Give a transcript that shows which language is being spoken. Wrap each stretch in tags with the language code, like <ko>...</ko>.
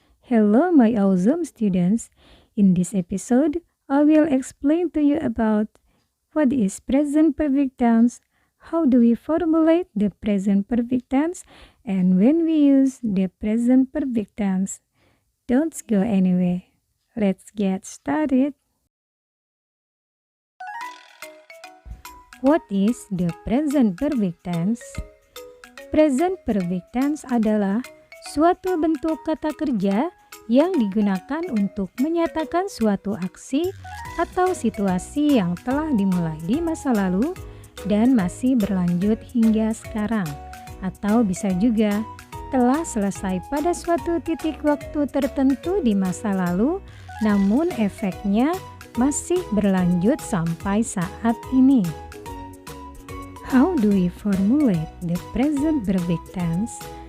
<en>Hello, my awesome students. In this episode, I will explain to you about what is present perfect tense, how do we formulate the present perfect tense, and when we use the present perfect tense. Don't go anywhere. Let's get started. What is the present perfect tense?</en> <id>Present perfect tense adalah suatu bentuk kata kerja yang digunakan untuk menyatakan suatu aksi atau situasi yang telah dimulai di masa lalu dan masih berlanjut hingga sekarang, atau bisa juga telah selesai pada suatu titik waktu tertentu di masa lalu, namun efeknya masih berlanjut sampai saat ini.</id> <en>How do we formulate the present perfect tense?</en>